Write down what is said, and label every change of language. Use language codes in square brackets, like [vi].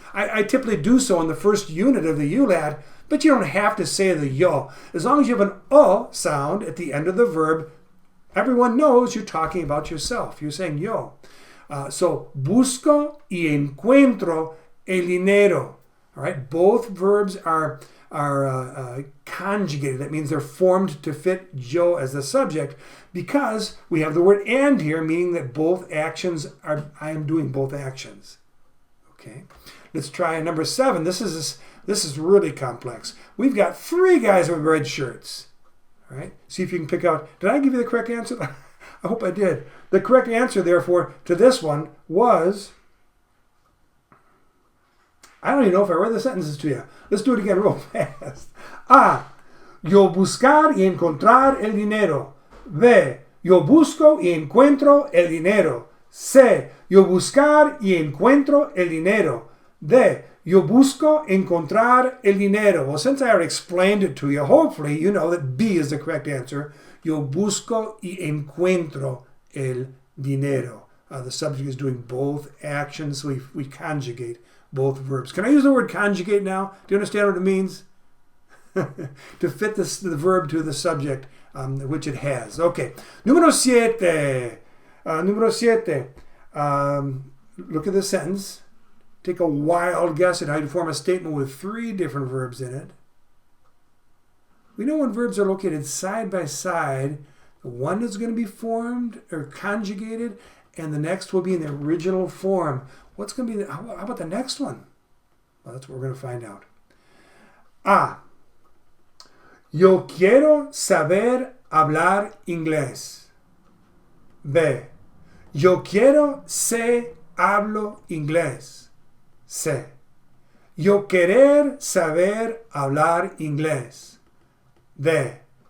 [en] I typically do so in the first unit of the Ulat, but you don't have to say the yo. As long as you have an o sound at the end of the verb, everyone knows you're talking about yourself. You're saying yo. [es] So, busco y encuentro el dinero. [en] All right, both verbs are conjugated. That means they're formed to fit yo as the subject because we have the word and here, meaning that both actions are, I am doing both actions. Okay, let's try number 7. This is really complex. We've got 3 guys with red shirts. All right, see if you can pick out. Did I give you the correct answer? I hope I did. The correct answer, therefore, to this one was, I don't even know if I read the sentences to you. Let's do it again real fast. A. [es] Yo buscar y encontrar el dinero. B. Yo busco y encuentro el dinero. C. Yo buscar y encuentro el dinero. D. Yo busco encontrar el dinero. [en] Well, since I already explained it to you, hopefully you know that B is the correct answer. [es] Yo busco y encuentro el dinero. [en] The subject is doing both actions, so we conjugate both verbs. Can I use the word conjugate now? Do you understand what it means? To fit the verb to the subject, which it has. [es] Okay. Número 7. Número 7. [en] Look at the sentence. Take a wild guess at how you form a statement with 3 different verbs in it. We know when verbs are located side by side, one is going to be formed or conjugated, and the next will be in the original form. What's going to be how about the next one? Well, that's what we're going to find out. A. [es] Yo quiero saber hablar inglés. B. Yo quiero sé hablo inglés. C. Yo querer saber hablar inglés. D.